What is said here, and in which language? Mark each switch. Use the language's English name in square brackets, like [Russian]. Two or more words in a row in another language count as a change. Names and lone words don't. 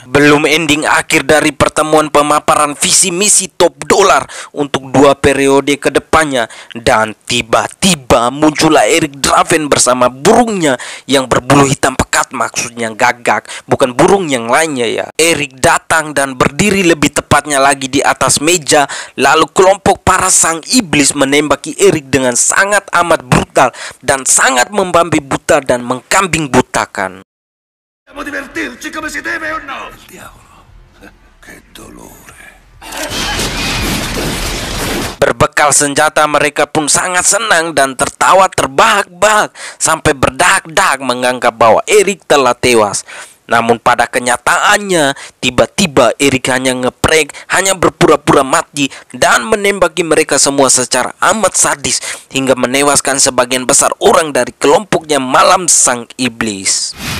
[Indonesian] Belum ending akhir dari pertemuan pemaparan visi misi top dolar untuk 2 periode ke depannya, dan tiba-tiba muncullah Erik Draven bersama burungnya yang berbulu hitam pekat, maksudnya gagak, bukan burung yang lainnya ya. Erik datang dan berdiri lebih tepatnya lagi di atas meja, lalu kelompok para Sang Iblis menembaki Erik dengan sangat amat brutal dan sangat membabi buta dan mengkambing butakan. [Italian] Dobbiamo divertirci come si deve o no? Diavolo, che dolore. [Indonesian] Berbekal senjata mereka pun sangat senang dan tertawa terbahak-bahak sampai berdahak-dahak menganggap bahwa Erik telah tewas. Namun pada kenyataannya tiba-tiba Erik hanya ngeprank, hanya berpura-pura mati dan menembaki mereka semua secara amat sadis hingga menewaskan sebagian besar orang dari kelompoknya malam Sang Iblis.